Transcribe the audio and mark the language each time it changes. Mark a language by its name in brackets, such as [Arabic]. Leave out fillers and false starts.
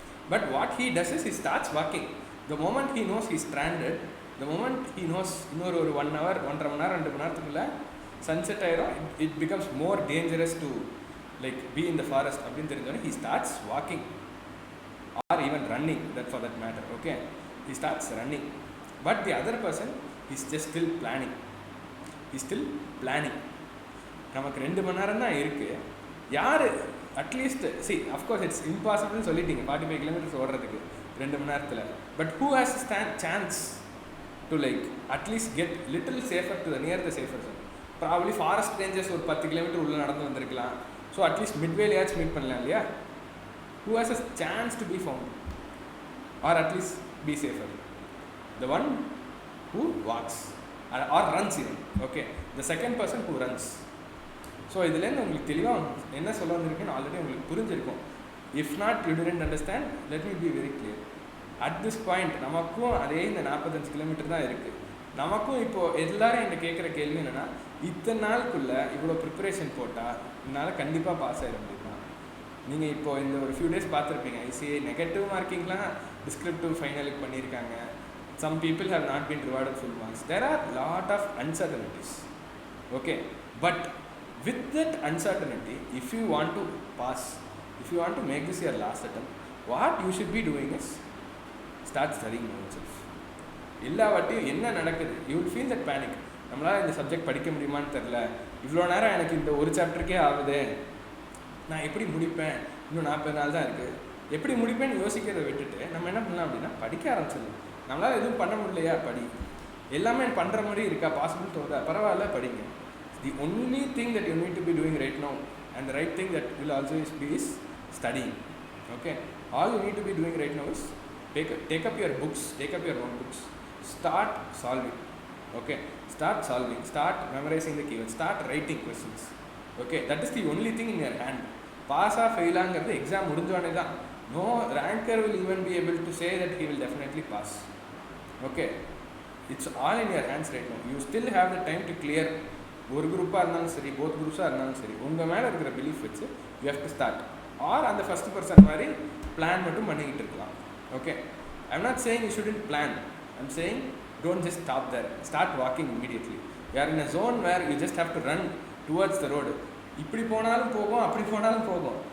[English] But what he does is he starts walking. The moment he knows he's stranded, the moment he knows [Tamil] இன்னொரு 1 hour, 1.5 மணி நேரம், 2 மணி நேரத்துக்குள்ள sunset ஆயிரும், [English] it becomes more dangerous to like be in the forest [Tamil] அப்படின்னு தெரிஞ்சோன்னே [English] he starts walking or even running, that for that matter. Okay, he starts running, but the other person is just still planning. He's still planning. [Tamil] நமக்கு 2 மணி நேரம் தான் இருக்குது. யார் [English] at least see of course it's இம்பாசிபிள்னு [Tamil] சொல்லிட்டீங்க 45 kilometers ஓடுறதுக்கு 2 மணி நேரத்தில். [English] But who has chance to like at least get little safer to the near the safer zone? [Tamil] Probably forest Rangers ஒரு 10 kilometers உள்ளே நடந்து வந்திருக்கலாம். ஸோ அட்லீஸ்ட் மிட்வேலையாச்சும் மீட் பண்ணலாம் இல்லையா? [English] Who has a chance to be found or at least be safer? The one who walks or runs even. Okay, the second person who runs. [Tamil] So இதுலேருந்து உங்களுக்கு தெளிவாக என்ன சொல்ல வந்திருக்குன்னு ஆல்ரெடி உங்களுக்கு புரிஞ்சிருக்கும். [English] If not you didn't understand, let me be very clear. At this point [Tamil] நமக்கும் அதே இந்த 45 kilometers தான் இருக்குது. நமக்கும் இப்போது எல்லோரும் என்ன கேட்குற கேள்வி என்னென்னா, இத்தனை நாளுக்குள்ளே இவ்வளோ ப்ரிப்பரேஷன் போட்டால் என்னால் கண்டிப்பாக பாஸ் ஆகிட முடியுமா? நீங்கள் இப்போது இந்த ஒரு ஃபியூ டேஸ் பார்த்துருப்பீங்க, ஐசிஏ நெகட்டிவ் மார்க்கிங்லாம் டிஸ்கிரிப்டிவ் ஃபைனலுக்கு பண்ணியிருக்காங்க. [English] Some people have not been rewarded full marks. There are lot of uncertainties. Okay, but with that uncertainty, if you want to pass, if you want to make this your last attempt, what you should be doing is start studying yourself. [Tamil] எல்லாவட்டையும் என்ன நடக்குது, [English] you will feel that panic. [Tamil] நம்மளால் இந்த subject படிக்க முடியுமான்னு தெரில, இவ்வளோ நேரம் எனக்கு இந்த ஒரு சாப்டருக்கே ஆகுது, நான் எப்படி முடிப்பேன், இன்னும் 40 நாள் தான் இருக்குது, எப்படி முடிப்பேன்னு யோசிக்கிறத விட்டுட்டு நம்ம என்ன பண்ணலாம் அப்படின்னா படிக்க ஆரம்பிச்சிடலாம். நம்மளால் எதுவும் பண்ண முடியலையா, படி. எல்லாமே பண்ணுற மாதிரி இருக்கா, பாசிபிள் தோணுதா, பரவாயில்ல படிங்க. [English] The only thing that you need to be doing right now and the right thing that will also be is studying. Okay, all you need to be doing right now is take up your books, take up your notebooks, start solving. Okay, start solving, start memorizing the keywords, start writing questions. Okay, that is the only thing in your hand. Pass or fail [Tamil] ஆங்கிறது exam முடிஞ்சோடனே தான். [English] No ranker will even be able to say that he will definitely pass. Okay, it's all in your hands right now. You still have the time to clear. [Tamil] ஒரு குரூப்பாக இருந்தாலும் சரி, both குரூப்ஸாக இருந்தாலும் சரி, உங்கள் மேலே இருக்கிற பிலீஃப் வச்சு [English] you have to start. [Tamil] R அந்த ஃபஸ்ட் பர்சன் மாதிரி பிளான் மட்டும் பண்ணிக்கிட்டு இருக்கலாம். [English] Okay, I'm not saying you shouldn't plan, I'm saying don't just stop there, start walking immediately. You are in a zone where you just have to run towards the road. [Tamil] இப்படி போனாலும் போகும், அப்படி போனாலும் போகும்.